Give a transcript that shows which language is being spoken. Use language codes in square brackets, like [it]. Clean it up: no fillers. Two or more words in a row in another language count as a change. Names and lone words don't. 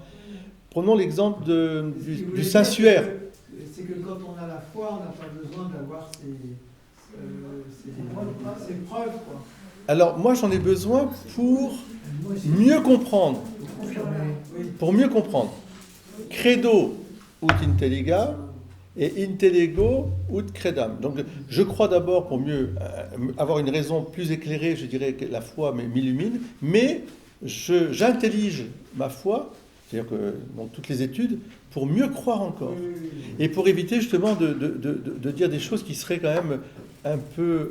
[fr] Prenons l'exemple du Saint-Suaire. C'est que quand on a la foi, on n'a pas besoin d'avoir ces preuves, quoi. Alors moi j'en ai besoin pour mieux comprendre. Pour mieux comprendre. [la] Credo ut intelliga et intellego ut credam. [fr] Donc je crois d'abord pour mieux avoir une raison plus éclairée, je dirais que la foi m'illumine, mais j'intellige ma foi, c'est-à-dire que dans toutes les études, pour mieux croire encore. Et pour éviter justement de dire des choses qui seraient quand même un peu...